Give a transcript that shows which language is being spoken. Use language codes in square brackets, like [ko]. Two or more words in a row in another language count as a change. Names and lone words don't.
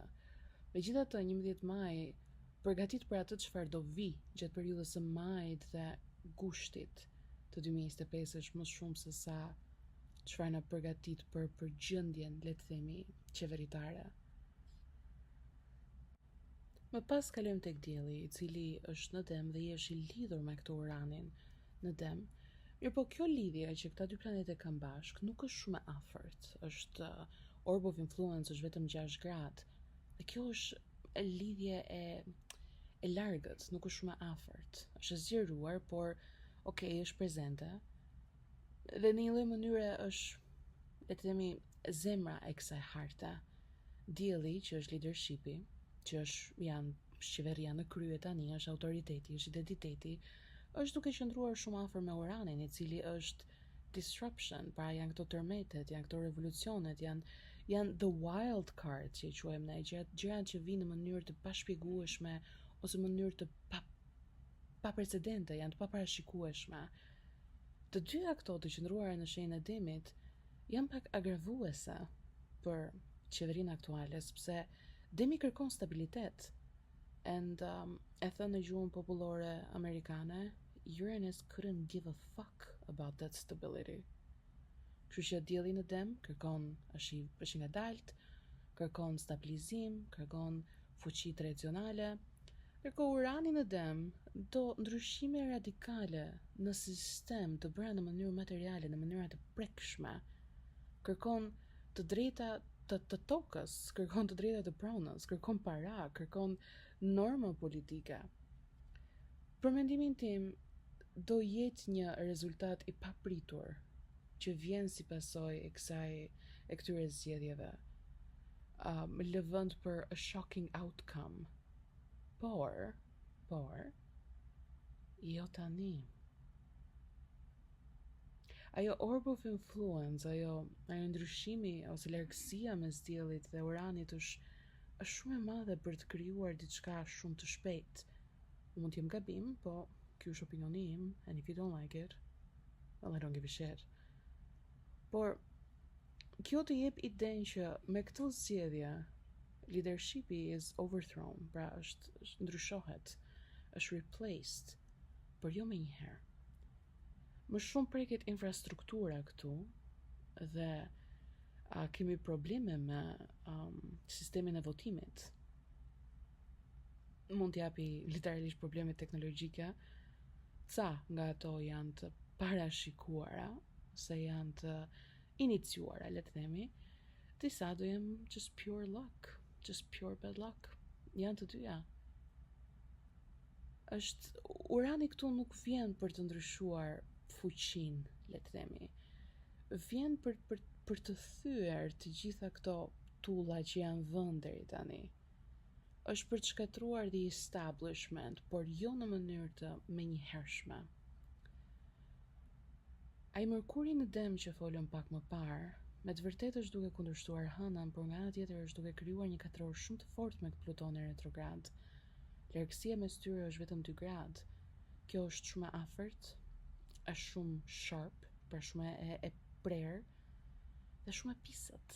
[sq] Megjithatë, 11 maj përgatit për atë çfarë do vi gjatë periudhës së majit dhe gushtit të 2025 është më shumë se sa çfarë na përgatit për përgjendjen, le të themi, qeveritare. Më pas kalojmë tek dielli, i cili është në Dem dhe i është i lidhur me këtë Uranin në Dem. Mirë, po kjo lidhje që këta dy planete kanë bashk nuk është shumë e afërt. Është [en] orb of influence [sq] është vetëm 6 gradë. Dhe kjo është lidhje e largët, nuk është shumë e afërt. Është e zgjeruar, por është prezente. Dhe në një lloj mënyre është, le të themi, zemra e kësaj harte. Dielli, që është leadershipi, që janë qeveria në krye tani, është autoriteti, është identiteti, është duke qëndruar shumë afër me Uranin, i cili është disruption, pra janë këto tërmetet, janë këto revolucionet, janë [en] the wild card [sq] që i quajmë ne, gjërat që vinë në mënyrë të pashpjegueshme ose në mënyrë të pa precedente, janë të paparashikueshme. Të dyja këto të qëndruara në shenjën e Demit janë pak agravuese për qeverinë aktuale, sepse Demi kërkon stabilitet. And e thënë në gjuhën popullore amerikane, [en] Uranus couldn't give a fuck about that stability. [sq] Kështu që dielli në Dem kërkon është ngadalt, kërkon stabilizim, kërkon fuqi tradicionale. Ndërkohë Urani në Dem do ndryshime radikale në sistem të bëra në mënyrë materiale, në mënyra të prekshme. Kërkon të drejta të tokës, kërkon të drejta të pronës, kërkon para, kërkon norma politike. Për mendimin tim, do jetë një rezultat i papritur që vjen si pasojë e këtyre zgjedhjeve. Lëvënd për [en] a shocking outcome. [sq] Por, jo tani. Ajo [en] orb of influence, [sq] ajo ndryshimi ose largësia mes diellit dhe uranit është shumë e madhe për të krijuar diçka shumë të shpejt. Mund të jem gabim, po ky është opinioni im, [en] and if you don't like it, well, I don't give a shit. [sq] Por kjo të jep idenë që me këtë zgjedhje leadershipi [en] is overthrown, [sq] pra është ndryshohet, është replaced, por jo me njëherë. Më shumë preket infrastruktura këtu dhe kemi probleme me sistemin e votimit. Mund t'japi literalisht probleme teknologjike, ca nga ato janë të parashikuara, se janë të iniciuara, le të themi, disa do jem [en] just pure luck, just pure bad luck. [sq] Janë të dyja. Urani këtu nuk vjen për të ndryshuar fuqin, le të themi. Vjen për të thyer të gjitha këto tulla që janë vënë deri tani. Është për të shkatruar [en] the establishment, [sq] por jo në mënyrë të menjëhershme. Ai Merkuri në Dem që folëm pak më parë, me të vërtetë është duke kundërshtuar hënën, por nga ana tjetër është duke krijuar një katror shumë të fortë me Plutonin retrograd. Largësia mes tyre është vetëm 2 gradë. Kjo është shumë e afërt, është shumë sharp, pra shumë e prerë dhe shumë e pisët.